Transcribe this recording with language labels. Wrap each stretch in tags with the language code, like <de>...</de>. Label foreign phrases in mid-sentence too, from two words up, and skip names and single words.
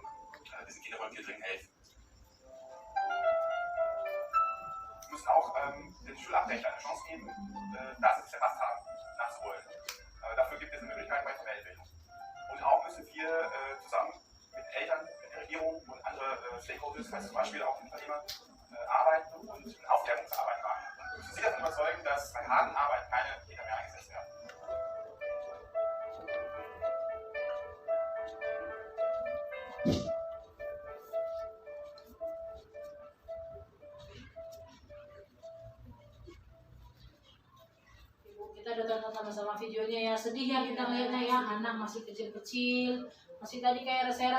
<de>Diesen Kindern wollen wir dringend helfen. Wir müssen auch den Schulabbrecher eine Chance geben, da sie es verpasst haben, nachzuholen. Dafür gibt es eine Möglichkeit bei Vermeldbildung. Und auch müssen wir zusammen mit Eltern, mit der Regierung und andere Stakeholders, also zum Beispiel auch Unternehmer, arbeiten und eine Aufklärungsarbeit machen. Wir müssen sie davon überzeugen, dass bei harten Arbeit keine Kinder mehr eingesetzt werden.</de> <id>Kita udah tonton sama-sama videonya ya, sedih ya kita lihatnya ya, anak masih kecil-kecil, masih tadi kayak saya</id>